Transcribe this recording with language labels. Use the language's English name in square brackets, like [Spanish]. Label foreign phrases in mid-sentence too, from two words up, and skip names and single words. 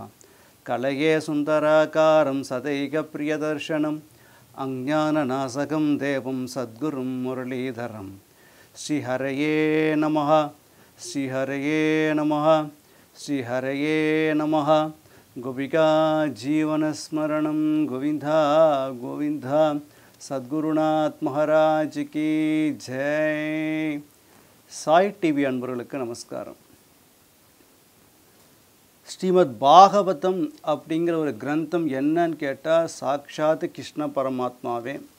[Sanskrit] कलये सुन्दराकारम् सदैव प्रियदर्शनम्, अज्ञाननाशकम् देवम् सद्गुरुम् मुरलीधरम्. श्री हरये नमः, श्री हरये नमः, श्री हरये नमः. गोपिका जीवन स्मरणम् गोविन्द गोविन्द. [Hindi] सद्गुरुनाथ महाराज की जय. [Tamil] சாய் டிவி அன்பர்களுக்கு நமஸ்காரம். ஸ்ரீமத் பாகவதம் அப்படிங்கிற ஒரு கிரந்தம் என்னன்னு கேட்டால் சாக்ஷாத் கிருஷ்ண பரமாத்மாவே.